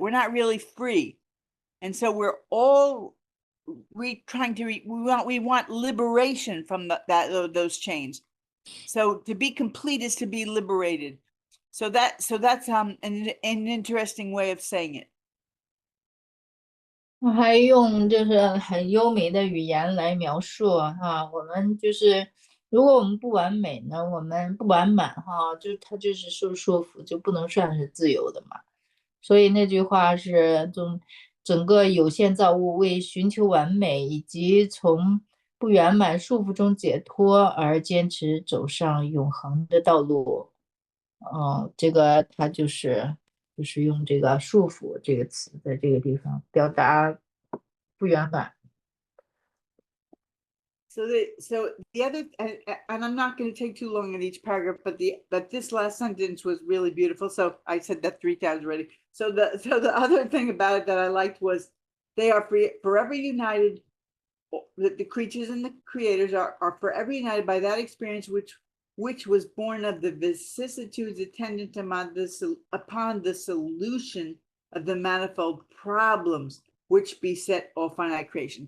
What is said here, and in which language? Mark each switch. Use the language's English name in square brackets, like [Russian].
[English] We're not really free. And so we're all we want liberation from those chains. So to be complete is to be liberated. So that's an interesting way of saying it. [Chinese] 我还用就是很优美的语言来描述我们就是如果我们不完美呢，我们不完满它就是受束缚，就不能算是自由的嘛。所以那句话是整个有限造物为寻求完美以及从不圆满束缚中解脱而坚持走上永恒的道路。这个它就是用这个束缚这个词在这个地方表达不圆满。 [English] So the other, and I'm not going to take too long in each paragraph, but this last sentence was really beautiful. So I said that 3 times already. So the other thing about it that I liked was they are forever united. The creatures and the creators are forever united by that experience which was born of the vicissitudes attendant upon the solution of the manifold problems which beset all finite creation.